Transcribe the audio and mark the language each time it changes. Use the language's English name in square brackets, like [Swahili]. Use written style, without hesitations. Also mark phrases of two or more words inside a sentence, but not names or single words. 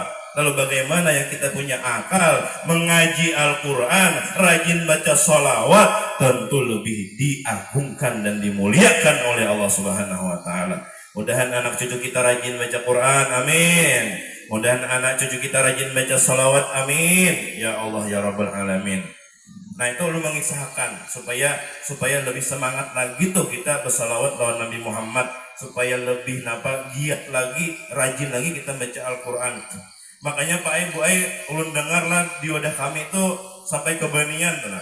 [Indonesian] Lalu bagaimana yang kita punya akal, mengaji Al-Quran, rajin baca sholawat, tentu lebih diagungkan dan dimuliakan oleh [Arabic] الله سبحانه وتعالى. [Indonesian] Mudahan anak cucu kita rajin baca Quran, amin. Mudahan anak cucu kita rajin baca sholawat, amin. [Arabic] يا الله يا رب العالمين. [Banjar] Nah itu lu mengisahkan supaya lebih semangat lagi tuh kita bersalawat lawan Nabi Muhammad, supaya lebih giat lagi, rajin lagi kita baca Al-Quran. Makanya Pak Ai, Bu Ai, ulun dengarlah di wadah kami itu sampai ke Banian tuh nah.